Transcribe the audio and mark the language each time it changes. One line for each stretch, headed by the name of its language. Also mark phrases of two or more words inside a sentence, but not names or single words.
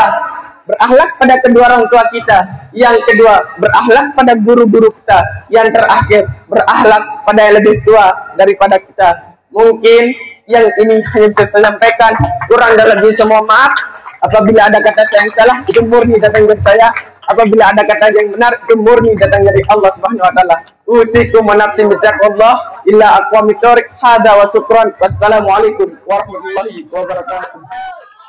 Indonesian: Berakhlak pada kedua orang tua kita. Yang kedua, berakhlak pada guru-guru kita. Yang terakhir, berakhlak pada yang lebih tua daripada kita. Mungkin yang ini hanya bisa saya sampaikan, kurang dan lebih semua maaf. Apabila ada kata saya yang salah, itu murni datang dari saya. Apabila ada kata yang benar, itu murni datang dari
Arabic: الله سبحانه وتعالى. أوصيكم ونفسي بتقوى الله إلى أقوم الطريق هذا وشكرا. والسلام عليكم ورحمة الله وبركاته.